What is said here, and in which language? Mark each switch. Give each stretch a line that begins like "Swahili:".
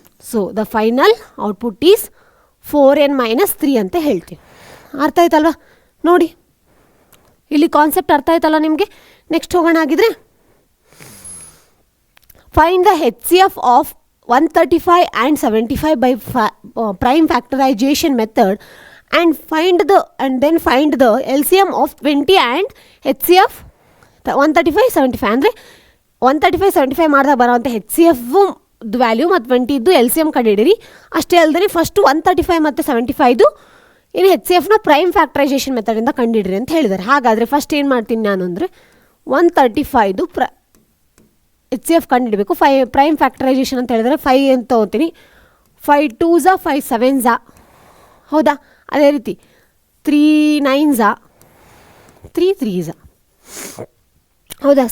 English: so the final output is 4n - 3
Kannada: ಅಂತ ಹೇಳ್ತೀವಿ. ಅರ್ಥ ಆಯ್ತಲ್ವಾ? ನೋಡಿ ಇಲ್ಲಿ ಕಾನ್ಸೆಪ್ಟ್ ಅರ್ಥ ಆಯ್ತಲ್ಲ ನಿಮಗೆ. ನೆಕ್ಸ್ಟ್ ಹೋಗೋಣ. ಆಗಿದ್ರೆ
English: find the HCF of 135 and 75 by prime factorization method and then find the LCM of 20 and HCF 135 75
Kannada: ಅಂದರೆ 135 75 ಮಾಡಿದಾಗ ಬರೋವಂಥ HCF ವ್ಯಾಲ್ಯೂ ಮತ್ತು 20 LCM ಕಂಡುಹಿಡಿರಿ. ಅಷ್ಟೇ ಅಲ್ಲದೆ ಫಸ್ಟ್ 135 ಮತ್ತು 75 ಇನ್ನು HCFನ ಪ್ರೈಮ್ ಫ್ಯಾಕ್ಟರೈಸೇಷನ್ ಮೆಥಡಿಂದ ಕಂಡುಹಿಡಿರಿ ಅಂತ ಹೇಳಿದ್ದಾರೆ. ಹಾಗಾದರೆ ಫಸ್ಟ್ ಏನು ಮಾಡ್ತೀನಿ ನಾನು ಅಂದರೆ 135 HCF ಕಂಡುಹಿಡಬೇಕು. ಪ್ರೈಮ್ ಫ್ಯಾಕ್ಟರೈಸೇಷನ್ ಅಂತ ಹೇಳಿದರೆ 5 ಅಂತ ತೊಗೋತೀನಿ. 5 2s 5 7s. ಹೌದಾ? ಅದೇ ರೀತಿ 3 9s 3 3s. ಹೌದಾ?